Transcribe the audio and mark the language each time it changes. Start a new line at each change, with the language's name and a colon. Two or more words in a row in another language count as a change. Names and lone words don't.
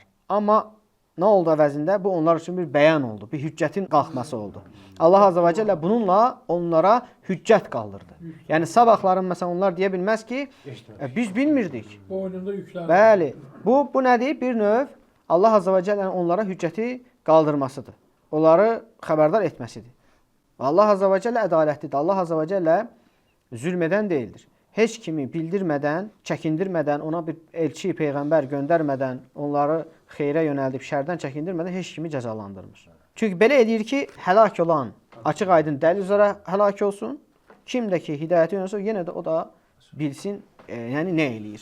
Azerbaijani: Amma nə oldu əvəzində? Bu onlar üçün bir bəyan oldu, bir hüccətin qalxması oldu.
Arabic: الله عز وجل
Azerbaijani: bununla onlara hüccət qaldırdı. Yəni sabahların məsələn onlar deyə bilməz ki, biz bilmirdik. Boynunda yüklər. Bəli. Bu nədir? Bir növ
Arabic: الله عز وجل'nin
Azerbaijani: onlara hüccəti qaldırmasıdır. Onları xəbərdar etməsidir.
Arabic: الله عز وجل
Azerbaijani: ədalətlidir.
Arabic: الله عز وجل
Azerbaijani: zülm edən deyildir. Heç kimi bildirmədən, çəkindirmədən, ona bir elçi, peyğəmbər göndərmədən, onları xeyrə yönəldib, şərdən çəkindirmədən heç kimi cəzalandırmır. Çünki belə edir ki, həlak olan açıq aydın dəlil üzrə həlak olsun. Kim də ki, hidayəti yönəlsə, yenə də o da bilsin, yəni nə eləyir.